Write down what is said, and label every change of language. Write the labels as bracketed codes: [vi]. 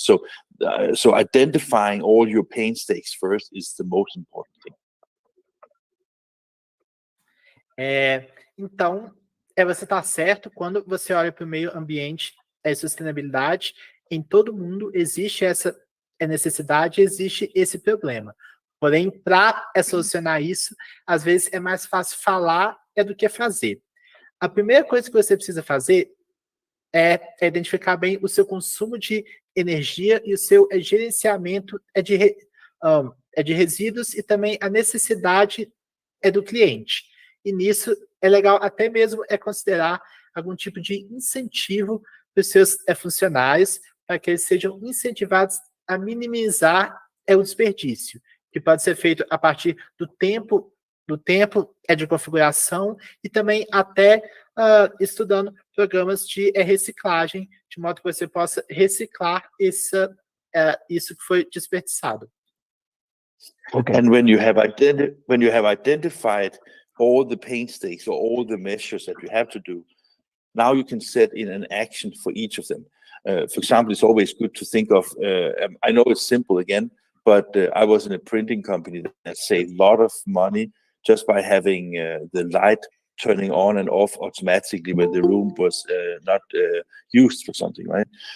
[en] So identifying all your painstaves first is the most important thing. [pt] Então, você está certo quando você olha para o meio ambiente e sustentabilidade. Em todo mundo existe essa necessidade, existe esse problema. Porém, para solucionar isso, às vezes é mais fácil falar do que fazer. A primeira coisa que você precisa fazer é identificar bem o seu consumo de energia e o seu gerenciamento de resíduos, e também a necessidade do cliente. E nisso é legal até mesmo considerar algum tipo de incentivo para os seus funcionários, para que eles sejam incentivados a minimizar o desperdício, que pode ser feito a partir do tempo de configuração, e também até estudando programas de reciclagem, de modo que você possa reciclar isso que foi desperdiçado. [en] Okay. And when you have identified all the painstaves or all the measures that you have to do, now you can set in an action for each of them. For example, it's always good to think of, I know it's simple again, but I was in a printing company that saved a lot of money just by having the light turning on and off automatically when the room was not used for something, right?